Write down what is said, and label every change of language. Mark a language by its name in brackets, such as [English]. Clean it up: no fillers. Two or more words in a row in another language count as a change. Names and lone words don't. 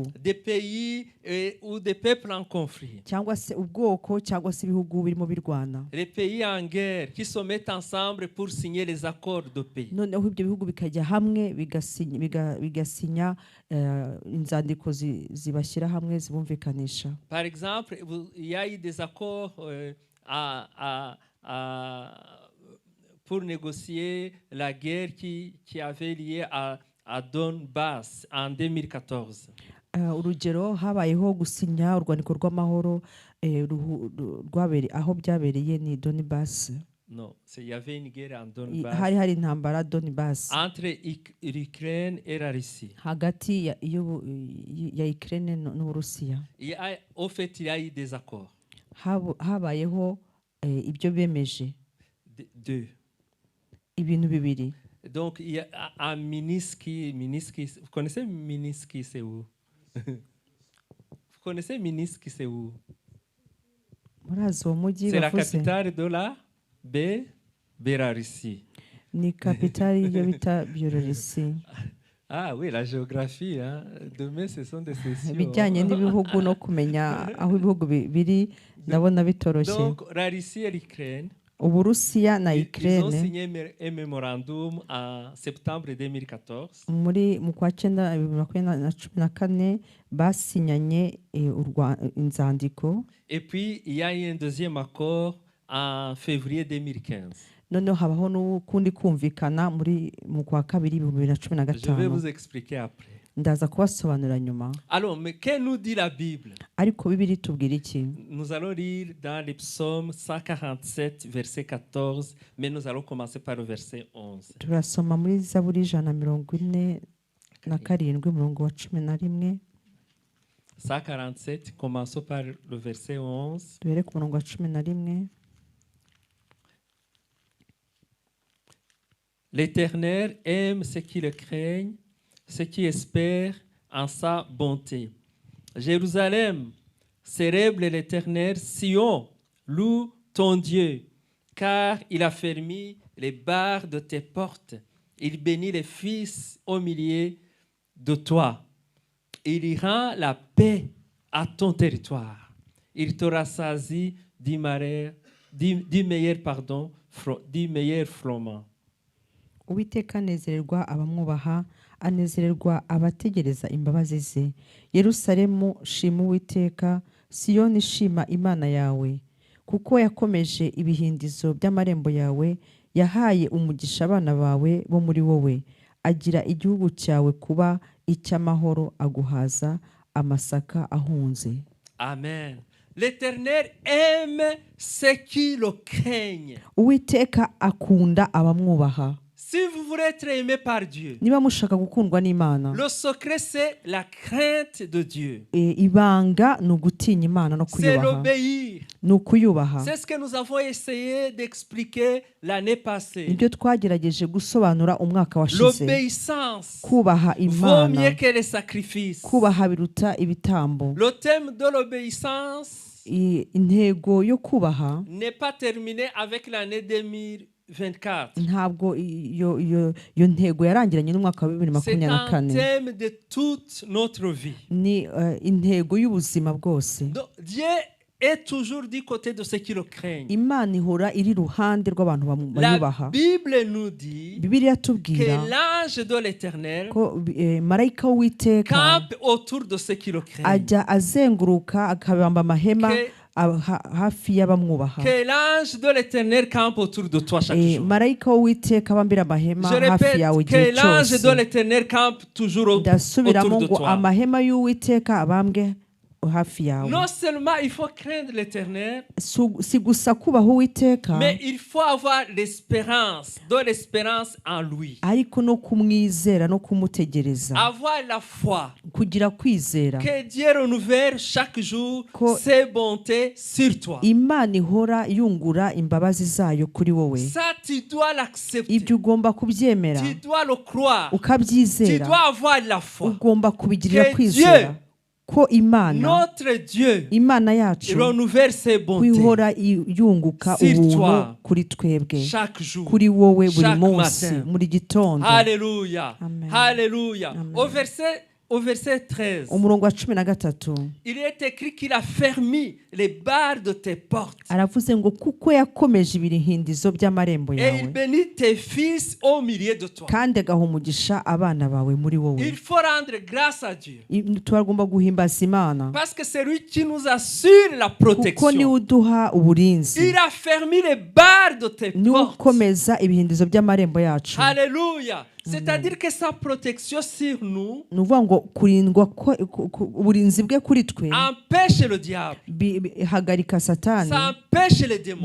[French] Des pays ou des peuples en conflit. [Kinyarwanda] cyangwa se ubwoko cyangwa se ibihugu birimo birwana. [French] Les pays en guerre qui se mettent ensemble pour signer les accords de paix. [Kinyarwanda] Noneho ibyo bihugu bikajya hamwe bigasinya inzandiko zibashyira hamwe zibumvikanisha. [French] Par exemple, il y a eu des accords pour négocier la guerre qui avait lieu à Donbass en 2014. [Kinyarwanda] Urugero, habayeho gusinya urwandiko rw'amahoro aho byabereye ni Donbass. [French] Non, il y avait une guerre en Donbass [Kinyarwanda] hari intambara Donbass [French] entre l'Ukraine et la Russie. [Kinyarwanda] hagati ya Ukraine n'Uburusiya. [French] Au fait, il y a eu des accords. [Kinyarwanda] Habayeho ibyo bemeje ibintu bibiri. [French] Donc, il y a à Minsk, vous connaissez Minsk, c'est où? Vous connaissez Minsk, c'est où? C'est la capitale de la Biélorussie. [Kinyarwanda] Ni capitale yo bita Biélorussie. [French] Ah oui, la géographie, hein. Demain, ce sont des sessions. [Kinyarwanda] Bijyanye n'ibihugu no kumenya aho ibihugu biri ndabona bitoroshye. [French] Donc, la Russie et l'Ukraine, [Kinyarwanda] Uburusiya na [French] ils ont [Kinyarwanda] Ukraine [French] signé un mémorandum en septembre 2014. [Kinyarwanda] mu kwa 2014 basinyanye inzandiko. [French] Et puis, il y a eu un deuxième accord en février 2015. [Kinyarwanda] Noneho habaho n'ukundi kumvikana mu kwa kabiri 2015. [French] Je vais vous expliquer après. [Kinyarwanda] Ndaza kubasobanurira nyuma. [French] Alors, mais que nous dit la Bible? [Kinyarwanda] Ariko Bibiliya itubwira iki? [French] Nous allons lire dans les psaumes 147, verset 14, mais nous allons commencer par le verset 11. [Kinyarwanda] Turasoma muri Zaburi 147 umurongo wa 11. [French] 147, commençons par le verset 11. [Kinyarwanda] Duhere ku murongo wa 11. [French] L'Éternel aime ceux qui le craignent, ceux qui espèrent en sa bonté. Jérusalem, célèbre l'Éternel, Sion, loue ton Dieu, car il a fermé les barres de tes portes. Il bénit les fils au milieu de toi. Il y rend la paix à ton territoire. Il te rassasie du meilleur froment. [Kinyarwanda] Uwiteka anezererwa abamwubaha, anezererwa abategereza imbabazi ze. Yerusalemu, shima Uwiteka, Siyoni, shima Imana yawe, kuko yakomeje ibihindizo by'amarembo yawe, yahaye umugisha abana bawe bo muri wowe, agira igihugu cyawe kuba icy'amahoro, aguhaza amasaka ahunze. Amen. [French] L'Éternel aime ceux qui le craignent. [Kinyarwanda] Uwiteka akunda abamwubaha. [French] Si vous voulez être aimé par Dieu, [Kinyarwanda] niba mushaka gukundwa n'Imana, [French] le secret c'est la crainte de Dieu. [Kinyarwanda] ibanga ni ugutinya Imana no [French] C'est [Kinyarwanda] kuyubaha, [French] l'obéir. [Kinyarwanda] ni ukuyubaha. [French] C'est ce que nous avons essayé d'expliquer l'année passée. [Kinyarwanda] Nibyo twagerageje gusobanura umwaka washize. [French] L'obéissance [Kinyarwanda] Kubaha [French] vaut [Kinyarwanda] Imana, [French] mieux que les sacrifices. [Kinyarwanda] kubaha biruta ibitambo. [French] Le thème de l'obéissance [Kinyarwanda] Intego yo kubaha [French] n'est pas terminé avec l'année 2024. [Kinyarwanda] ntabwo iyo ntego yarangiranye n'umwaka wa [French] C'est un [Kinyarwanda] 2024. [French] thème de toute notre vie. [Kinyarwanda] Ni intego y'ubuzima bwose. [French] Donc, Dieu est toujours du côté de ceux qui le craignent. [Kinyarwanda] Imana ihora iri ruhande rw'abantu [French] La [Kinyarwanda] bayubaha. [French] Bible nous dit [Kinyarwanda] Bibiliya [French] que [Kinyarwanda] tubwira [French] l'ange de l'Éternel [Kinyarwanda] ko marayika w'Uwiteka [French] campe autour de ceux qui le craignent. [Kinyarwanda] ajya azenguruka akabamba amahema [French] Que- [Kinyarwanda] hafi y'abamwubaha. [French] Que l'ange de l'Éternel campe autour de toi chaque jour. [Kinyarwanda] Marayika w'Uwiteka abambira amahema [French] Je [Kinyarwanda] hafi yawe [French] répète, [Kinyarwanda] igihe [French] que l'ange de [Kinyarwanda] cyose. [French] l'Éternel campe toujours autour [Kinyarwanda] Ndasubiramo [French] de [Kinyarwanda] ngo [French] toi. [Kinyarwanda] amahema y'Uwiteka abambwe hafi yawe. [French] Non seulement il faut craindre l'Éternel, [Kinyarwanda] Si gusa kubaha Uwiteka, [French] mais il faut avoir l'espérance, de l'espérance en lui. [Kinyarwanda] ariko no kumwizera no kumutegereza, [French] Avoir la foi [Kinyarwanda] kugira kwizera [French] que Dieu renouvelle chaque jour [Kinyarwanda] Ko- [French] ses bontés sur toi. [Kinyarwanda] Imana ihora yungura imbabazi zayo kuri wowe. [French] Ça, tu dois l'accepter. [Kinyarwanda] Ibyo ugomba kubyemera, [French] Tu dois le croire. Tu [Kinyarwanda] ukabyizera, [French] dois avoir la foi. [Kinyarwanda] ugomba kubigirira [French] Que [Kinyarwanda] kwizera [French] Dieu, [Kinyarwanda] ko Imana, [French] notre Dieu, [Kinyarwanda] Imana yacu [French] renouvelle ses bontés [Kinyarwanda] kwihora yunguka [French] Sur [Kinyarwanda] ubuntu [French] toi. [Kinyarwanda] kuri twebwe, [French] chaque jour. [Kinyarwanda] kuri wowe buri [French] Chaque [Kinyarwanda] munsi, [French] matin. [Kinyarwanda] muri gitondo. [French] Alléluia. [Kinyarwanda] Amen. [French] Alléluia. [Kinyarwanda] Amen. [French] Au verset 13, [Kinyarwanda] Umurongo wa 13 [French] il est écrit qu'il a fermé les barres de tes portes. [Kinyarwanda] aravuze ngo kuko yakomeje ibihindizo by'amarembo [French] Et il [Kinyarwanda] yawe [French] bénit tes fils au milieu de toi. [Kinyarwanda] kandi agaha umugisha abana bawe muri wowe. [French] Il faut rendre grâce à Dieu. [Kinyarwanda] Turagomba guhimbaza Imana [French] Parce que c'est lui qui nous assure la [Kinyarwanda] kuko niwe [French] protection. [Kinyarwanda] uduha uburinzi, [French] Il a fermé les barres de tes [Kinyarwanda] niwe [French] portes. [Kinyarwanda] ukomeza ibihindizo by'amarembo yacu. [French] Alléluia. C'est-à-dire que sa protection sur nous [Kinyarwanda] Ni ukuvuga ngo kurindwa uburinzi bwe kuri twe [French] empêche le diable. [Kinyarwanda] hagarika Satani, [French] Ça empêche les démons.